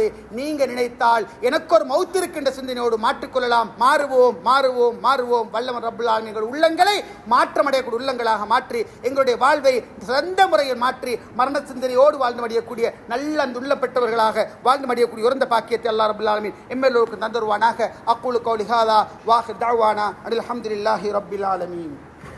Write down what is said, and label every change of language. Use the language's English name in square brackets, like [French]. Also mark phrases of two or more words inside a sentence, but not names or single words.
[Tamil] நீங்க நினைத்தால் எனக்கு ஒரு மௌத் இருக்கின்ற சிந்தனையோடு மாற்றிக்கொள்ளலாம். மாறுவோம் மாறுவோம் மாறுவோம். வல்லவன் [Arabic] رب العالمين [Tamil] எங்கள் உள்ளங்களை மாற்றமடையக்கூடிய உள்ளங்களாக மாற்றி எங்களுடைய வாழ்வை சிறந்த முறையில் மாற்றி மரண சிந்தனையோடு வாழ்ந்து மடியக்கூடிய நல்ல அந்த உள்ளப்பட்டவர்களாக வாழ்ந்து மடியக்கூடிய உயர்ந்த பாக்கியத்தை [Arabic] الله رب العالمين [Tamil] எம்எல்ஏருக்கு தந்தருவானாக. [Arabic] أقول قولي هذا وآخر دعوانا أن الحمد لله رب العالمين.